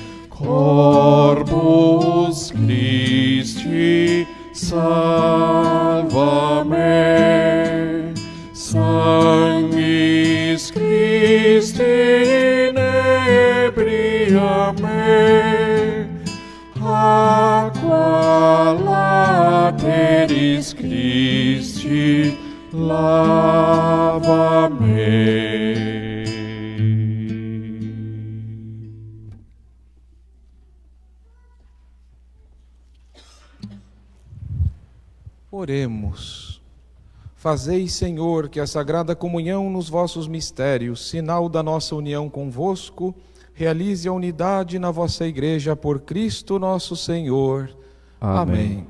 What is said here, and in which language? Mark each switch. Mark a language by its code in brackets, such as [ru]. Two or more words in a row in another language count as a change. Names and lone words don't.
[la] Corpus Christi salva me, Sanguis Christi inebria me, Aqua lateris Christi lava-me. [pt] Oremos. Fazei, Senhor, que a Sagrada Comunhão nos vossos mistérios, sinal da nossa união convosco, realize a unidade na vossa Igreja por Cristo nosso Senhor.